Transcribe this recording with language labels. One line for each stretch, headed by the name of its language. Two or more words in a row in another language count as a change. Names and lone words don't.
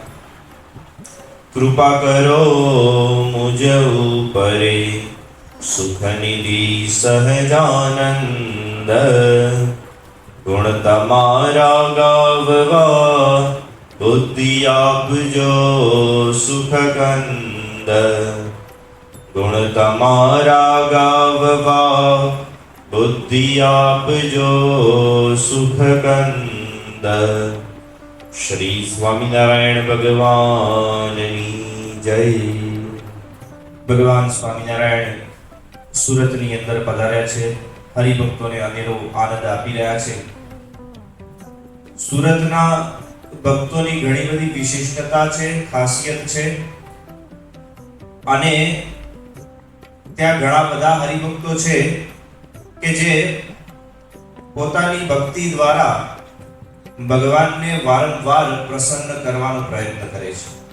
Hindi: कृपा करो मुझ ऊपरे
Gujarati: सुखनिधि सहजानंद ગુણ તમારા ગાવવા બુદ્ધિ આપજો સુખકંદ ગુણ તમારા ગાવવા બુદ્ધિ આપજો સુખકંદ। શ્રી સ્વામીનારાયણ ભગવાનની જય। भगवान स्वामीनारायण સુરતની અંદર પધાર્યા છે, હરિભક્તોને અનેરો આનંદ આપી રહ્યા છે। સુરતના ભક્તોની ઘણી બધી વિશિષ્ટતા છે, ખાસિયત છે અને ત્યાં ઘણા બધા હરિભક્તો છે કે જે પોતાની ભક્તિ દ્વારા ભગવાનને વારંવાર પ્રસન્ન કરવાનો પ્રયત્ન કરે છે।